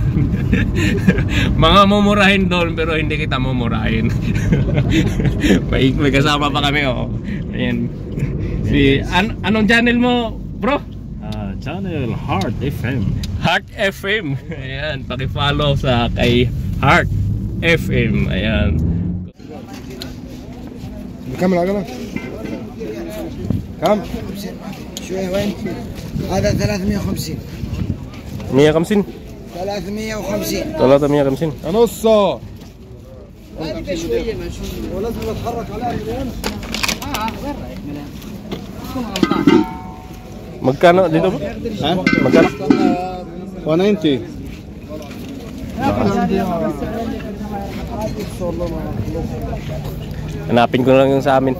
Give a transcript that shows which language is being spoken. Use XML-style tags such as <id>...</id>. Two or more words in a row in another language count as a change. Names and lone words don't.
<tl>Mga mumurahin doon, pero hindi kita mumurahin. may kasama pa kami, oh. Ayan. Si anong channel mo, bro? Channel Heart FM. Heart FM. Ayan, paki-follow sa kay Heart FM. Ayan.</tl> <ar>كم العجلة؟ كم؟ شوية وين؟ هذا 350. 150. 350. 350. نصه. هذه شوية ولازم نتحرك عليها اليوم.</ar> <tl>Magkano dito ba? Ha? Magkano? 190. Hanapin ko na lang yung sa amin.</tl>